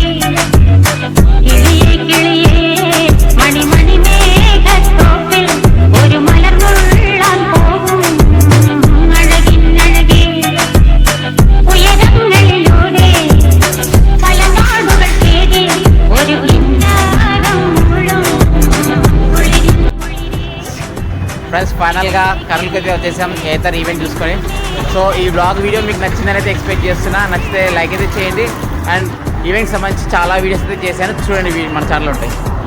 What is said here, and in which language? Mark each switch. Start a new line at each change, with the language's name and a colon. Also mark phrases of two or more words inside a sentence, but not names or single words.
Malayalam: കിളിയേ കിളിയേ മണിമണി മേഘത്തോപ്പിൽ ഒരു മലമുള്ളാൻ പോകും അഴകിനഴകേ. ഉയരങ്ങളിലൂടെ പല നാടുകൾ തേടി ഒരു
Telugu: ఫ్రెండ్స్ ఫైనల్గా కర్నూలుకి అయితే వచ్చేసాం కేతర్ ఈవెంట్ చూసుకొని. సో ఈ
English: blog video
Telugu: మీకు నచ్చిందని అయితే ఎక్స్పెక్ట్ చేస్తున్నా. నచ్చితే లైక్ అయితే చేయండి. అండ్ ఈవెంట్కి సంబంధించి చాలా వీడియోస్ అయితే చేశాను, చూడండి మన ఛానల్ ఉంటాయి.